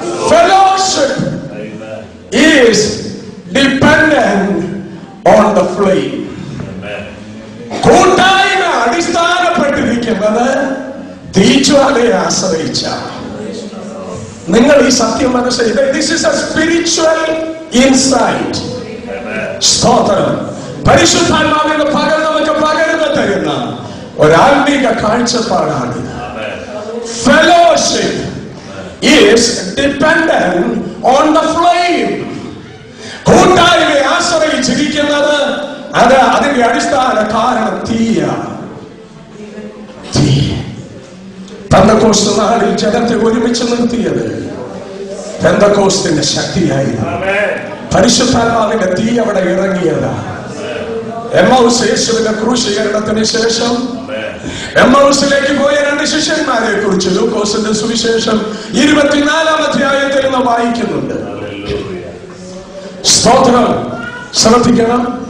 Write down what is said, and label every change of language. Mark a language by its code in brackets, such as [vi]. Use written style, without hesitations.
[en] Fellowship is dependent on the flame. [ml] കൂട്ടായ്മ അടിസ്ഥാനപ്പെട്ടിരിക്കുന്നത് തീജ്വാലയെ ആശ്രയിച്ച. നിങ്ങൾ ഈ സത്യം മനസ്സിലാക്കുക. [en] This is a spiritual insight. [ml] സ്തോത്രം. പരിശുദ്ധാത്മാവിന്റെ പകൽ നമുക്ക് പകർന്നു തരുന്ന ഒരാത്മീക കാഴ്ചപ്പാടാണ്. [en] Fellowship is dependent on the flame. [ml] കൂട്ടായ്മയെ ആശ്രയിച്ചിരിക്കുന്നത് അത് അതിന്റെ അടിസ്ഥാന കാരണം തീയാണ്. തീ. പെന്തക്കോസ്ത് നാളിൽ ജനത്തെ ഒരുമിച്ച് നിർത്തിയത് പെന്തക്കോസ്തിന്റെ ശക്തിയായിരുന്നു. പരിശുദ്ധാത്മാവിന്റെ തീ അവിടെ ഇറങ്ങിയതാണ്. എമ്മൗസ് യേശുവിന്റെ ക്രൂശീകരണത്തിന് ശേഷം എമ്മൗസിലേക്ക് പോയ 2 ശിഷ്യന്മാരെ കുറിച്ച് ലൂക്കോസിന്റെ സുവിശേഷം 24-ാം അധ്യായത്തിൽ നിന്ന് വായിക്കുന്നുണ്ട്. സ്തോത്രം. ശ്രദ്ധിക്കണം.